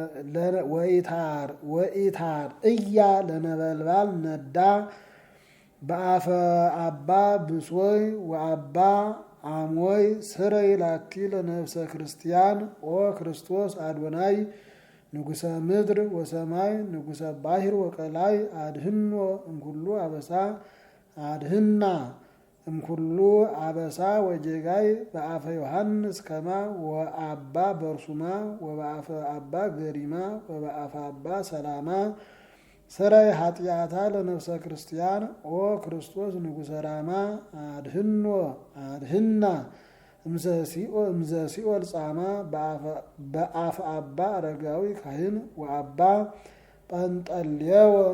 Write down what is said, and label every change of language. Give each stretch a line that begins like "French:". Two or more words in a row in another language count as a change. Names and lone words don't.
Geez: ወኢታርያ ለነበልባል ነዳ በአፈ አባ ብሶይ ወአባ አሞይ ስረይ ላቲ ለነፍሰ ክርስቲያን ኦ ክርስቶስ አዶናይ ንጉሰ ምድር ወሰማይ ንጉሰ ባሕር ወቀላይ አድኅኖ እምኩሉ አበሳ አድኅና እምኩሉ አበሳ ወጌጋይ በአፈ ዮሐንስ ከማ ወአባ በርሱማ ወበአፈ አባ ገሪማ ወበአፈ አባ ሰላማ ሰራይ ኃጢአታ ለነፍሰ ክርስቲያን ኦ ክርስቶስ ንጉሰ ራማ አድኅኖ አድኅና እምዘ ሲኦል ጻማ በአፈ አባ አረጋዊ ካህን ወአባ ጳንጠሌዎን